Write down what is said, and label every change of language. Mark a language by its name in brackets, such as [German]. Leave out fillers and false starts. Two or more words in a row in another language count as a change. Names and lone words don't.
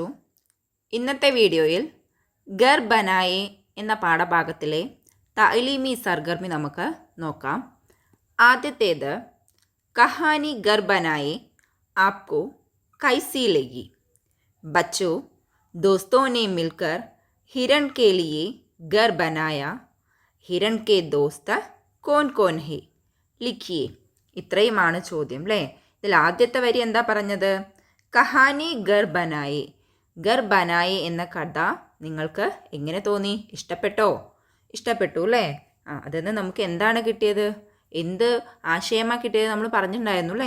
[Malayalam] ഇന്നത്തെ വീഡിയോയിൽ ഗർ ബനായെ എന്ന പാഠഭാഗത്തിലെ [Hindi] तालीमी सरगर्मी [Malayalam] നമുക്ക് നോക്കാം. [Hindi] ആദ്യത്തേത് कहानी घर बनाए आपको कैसी लगी. ബച്ചോ, दोस्तों ने मिलकर हिरण के लिए घर बनाया. हिरण के दोस्त कौन कौन है? [Malayalam] ലിഖിയെ. ഇത്രയുമാണ് ചോദ്യം അല്ലേ. ഇതിൽ ആദ്യത്തെ വരി എന്താ പറഞ്ഞത്? [Hindi] कहानी घर बनाए. [Malayalam] ഗർ ബനായെ എന്ന കഥ നിങ്ങൾക്ക് എങ്ങനെ തോന്നി? ഇഷ്ടപ്പെട്ടു അല്ലേ? അതിൽ നിന്ന് നമുക്ക് എന്താണ് കിട്ടിയത്? എന്ത് ആശയമാണ് കിട്ടിയത്? നമ്മൾ പറഞ്ഞിട്ടുണ്ടായിരുന്നു അല്ലേ?